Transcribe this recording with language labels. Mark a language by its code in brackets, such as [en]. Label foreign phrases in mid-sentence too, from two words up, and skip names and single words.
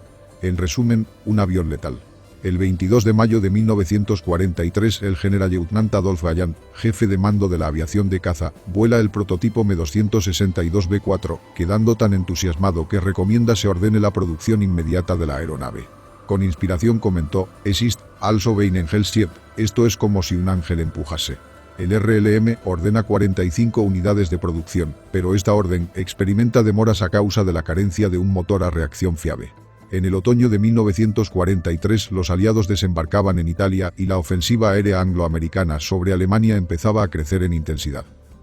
[es] En resumen, un avión letal. El 22 de mayo de 1943 el generalleutnant Adolf Galland, jefe de mando de la aviación de caza, vuela el prototipo M262B4, quedando tan entusiasmado que recomienda se ordene la producción inmediata de la aeronave. Con inspiración comentó: [de] "Es ist also wie ein Engel schiebt", [es] esto es como si un ángel empujase. El RLM ordena 45 unidades de producción, pero esta orden experimenta demoras a causa de la carencia de un motor a reacción fiable. En el otoño de 1943 los aliados desembarcaban en Italia y la ofensiva aérea anglo-americana sobre Alemania empezaba a crecer en intensidad.